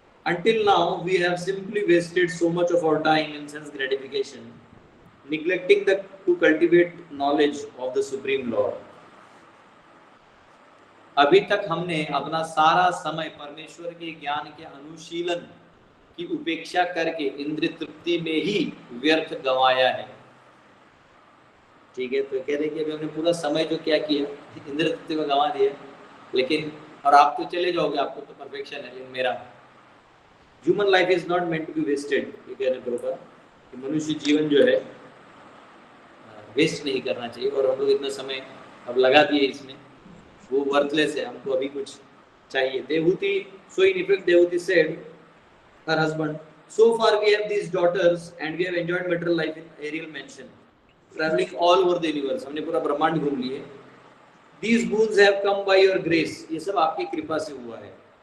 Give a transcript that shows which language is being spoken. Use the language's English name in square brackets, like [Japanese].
[English] Until now we have simply wasted so much of our time in sense gratification, neglecting to cultivate knowledge of the Supreme Lord. [Hindi] अभी तक हमने अपना सारा समय परमेश्वर के ज्ञान के अनुशीलन की उपेक्षा करके इंद्रिय तृप्ति में ही व्यर्थ गंवाया है। ठीक है, तो कह रहे कि अभी हमने पूरा समय जो क्या किया इंद्रिय तृप्ति में गंवा दिया, लेकिन और आप तो चले जाओगे, आपको तो परफेक्शन है, लेकिन मेरा [English] Human life is not meant to be wasted. [Hindi] ये कह रहे प्रभुपाद कि मनुष्य जीवन जो है वेस्ट नहीं करना चाहिए, और हम लोग इतना समय अब लगा दिए इसमें, वो वर्थलेस है, हमको अभी कुछ चाहिए। [English] Devahuti, so in effect Devahuti said her husband, so far we have these daughters and we have enjoyed material life in aerial mansion, traveling all over the universe, [Hindi] हमने पूरा ब्रह्मांड घूम लिए। [English] These boons have come by your grace, [Hindi] ये सब आपकी कृपा से हुआ है।